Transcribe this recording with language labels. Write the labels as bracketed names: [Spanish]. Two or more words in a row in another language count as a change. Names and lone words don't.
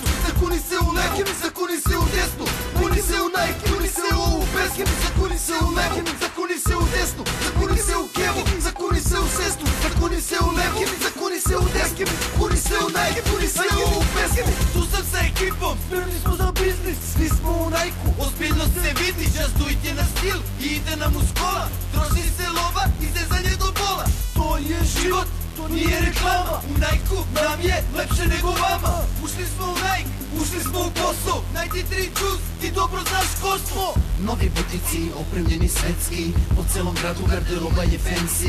[Serbian] zakuni se u levu, zakuni se u desnu, kuni se u Nike, kuni se u ovu pesmu, zakuni se u levu, zakuni se u desnu, zakuni se u kevu, zakuni se u sestru, zakuni se u levu, zakuni se u desnu, kuni se u Nike, kuni se u ovu pesmu. Tu sam sa ekipom, spremni smo za biznis, svi smo u Nike-u. ozbiljnost se vidi, [English] just do it [Serbian] je na stil i ide nam uz kola, troši se lova i zezanje do bola. To je život, To nije reklama, u Nike-u nam je lepše nego vama. Ušli smo u Nike, ušli smo u Kosovo, 93 Juice, ti dobro znaš ko smo. Novi butici, opremljeni svetski, po celom gradu garderoba je fancy.